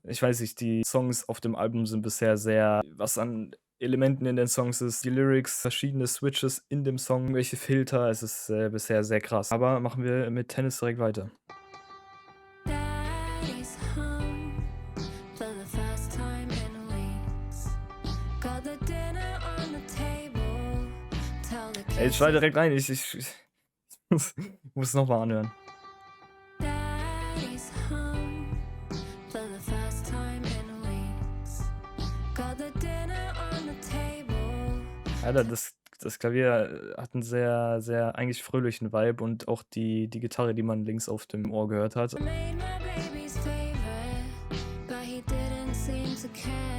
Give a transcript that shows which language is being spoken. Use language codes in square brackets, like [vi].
[de] Ich weiß nicht, die Songs auf dem Album sind bisher sehr was an Elementen in den Songs ist, die Lyrics, verschiedene Switches in dem Song, welche Filter, es ist, bisher sehr krass. Aber machen wir mit Tennis direkt weiter. [en] Daddy's home for the first time in weeks. Got the dinner on the table. Tell the [de] Ey, ich [en] kids [de] schneide direkt rein, ich muss noch mal anhören. [en] Daddy's home for the first time in weeks. Got the dinner on the table. [de] Alter, das Klavier hat 'n sehr, sehr eigentlich fröhlichen Vibe und auch die Gitarre, die man links auf dem Ohr gehört hat. [en] Made my baby's favorite, but he didn't seem to care.